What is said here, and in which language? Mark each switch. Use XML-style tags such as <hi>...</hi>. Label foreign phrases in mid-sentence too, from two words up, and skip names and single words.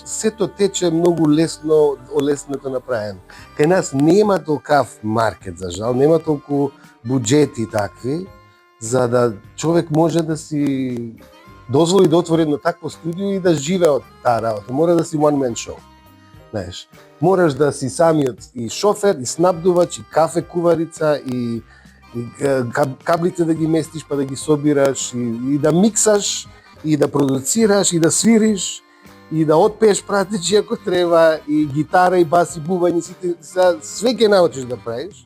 <mk>Сето тече многу лесно, олеснето направено. Кај нас нема толкав маркет, за жал, нема толку буџети такви, за да човек може да си дозволи да отвори едно такво студио и да живее од таа работа. Мора да си</mk> <en>one man show.</en> <mk>Знаеш, мораш да си самиот и шофер, и снабдувач, и кафе куварица, и каблите да ги местиш па да ги собираш, и да миксаш, и да продуцираш, и да свириш, и да отпееш пратичи ако треба, и гитара, и бас, и бубањи, све ќе научиш да правиш.</mk>